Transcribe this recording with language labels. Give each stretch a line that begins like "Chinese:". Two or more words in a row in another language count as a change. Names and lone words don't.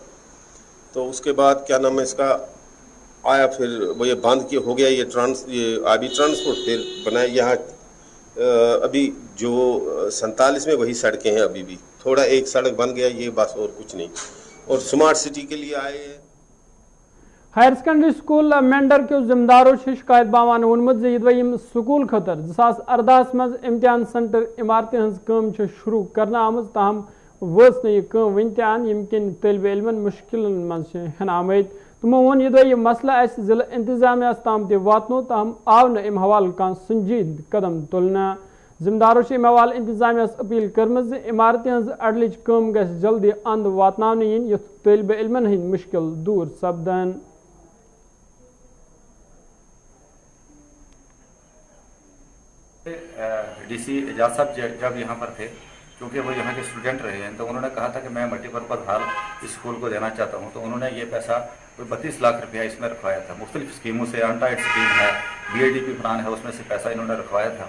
Hindi: तो उसके बाद क्या नाम है इसका आया, फिर वो ये बंद हो गया ये आबी ट्रांसपोर्ट, फिर बनाया यहाँ अभी जो 47 में वही सड़कें हैं अभी भी, थोड़ा एक सड़क बन गया ये बस, और कुछ नहीं। और
English: smart city
Hindi: के लिए आए हैं।
Kashmiri: हायर सेकेंडरी स्कूल मेंढर के जिम्मेदारों शिकायत बावान वोनमुत जे यदि स्कूल खतर 2018 मज इम्तिहान सेंटर इमारतें हज काम शुरू करना आमज, ताहम वस न यह वन तान यमकिन तलब इलमन मुश्किल मज हन आमद। तमो वोन यदि यह मसला जिला इंतजामिया ताम ते वातनो, ताहम आव न अम हवाल कह संजीद कदम तुलना। जिम्मेदारों अम हवाल इंतजामिया अपील कर्म जे इमारतें हज अडलिच काम गस जल्दी अंद वातन इन, युथ तलब इलमन हंद मुश्किल दूर सपदन।
Hindi: डीसी एजाज साहब जब यहाँ पर थे, क्योंकि वो यहाँ के स्टूडेंट रहे हैं, तो उन्होंने कहा था कि मैं
English: multipurpose hall
Hindi: इस स्कूल को देना चाहता हूँ। तो उन्होंने ये पैसा कोई 32 लाख रुपया इसमें रखवाया था। मुख्तलिफ स्कीमों से,
English: untied scheme
Hindi: है, BADP प्लान है, उसमें से पैसा इन्होंने रखवाया था।